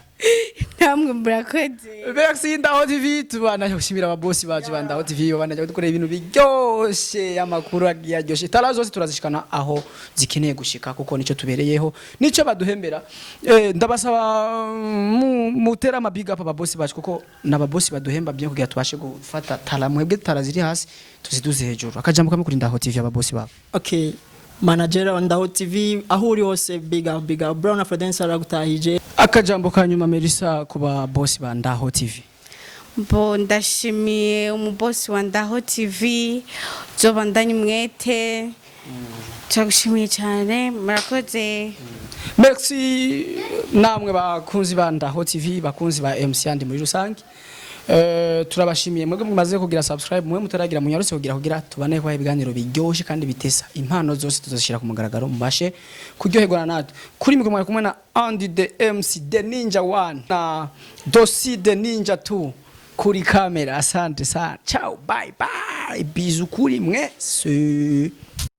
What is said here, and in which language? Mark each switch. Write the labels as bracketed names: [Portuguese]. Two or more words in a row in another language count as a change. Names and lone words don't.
[Rundi] namwe murakoze Merci Ndaho TV tubana gushimira ababosi bacu ba Ndaho TV babana dukorera ibintu biryoshe amakuru agiye tara zose turazishikana aho zikeneye gushika kuko nico tubereyeho nico baduhembera ndabasaba mutera ama [English] big up [Rundi] ababosi bacu kuko nababosi baduhemba byo kugira tubashe gufata tara mwebwe tara ziri hasi tuziduze hejuru akajambo kamwe kuri Ndaho TV ababosi babo okay manager wa Ndaho TV aho uri hose [English] big up [Rundi] Brown Afrodance aragutahije akajambo kanyuma Melissa kuba boss ba Ndaho TV mbo ndashimiye umubosi wa Ndaho TV zobandanye mwete turagushimiye cyane murakoze merci namwe bakunzi ba Ndaho TV bakunzi ba MC andi muri rusange turabashimiye mwebwe mumaze kugira subscribe mwe mutaragira munyarutse kugira tubane kwa ibiganiro biryoshye kandi bitesa impano zose tuzashira ku mugaragaro mubashe kuryoherwa natwe kuri mwe mwari kumwe na Andy the MC the Ninja 1 na Dosi the Ninja 2 kuri kamera [Swahili] asante sana [Rundi] ciao [English] bye bye [Rundi] bizu kuri mwese